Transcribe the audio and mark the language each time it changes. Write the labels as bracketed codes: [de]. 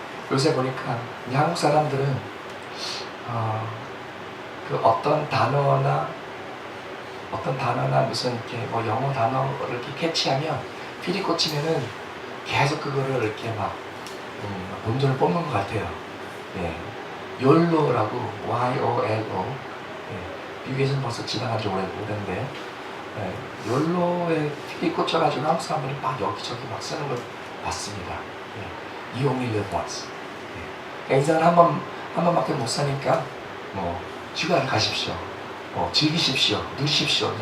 [ko] 요새 보니까 한국 사람들은 그 어떤 단어나 무슨 이렇게 뭐 영어 단어를 이렇게 캐치하면 필이 꽂히면은 계속 그거를 이렇게 막 본전을 뽑는 것 같아요. YOLO라고 Y-O-L-O. 미국에서는 벌써 지나간 지 오래된데 YOLO에 필이 꽂혀가지고 한국 사람들이 막 여기저기 막 쓰는 걸 봤습니다. [en] You only live once. [ko] 인생을 한 번밖에 못 사니까 뭐 휴가를 가십시오. 즐기십시오. 누리십시오.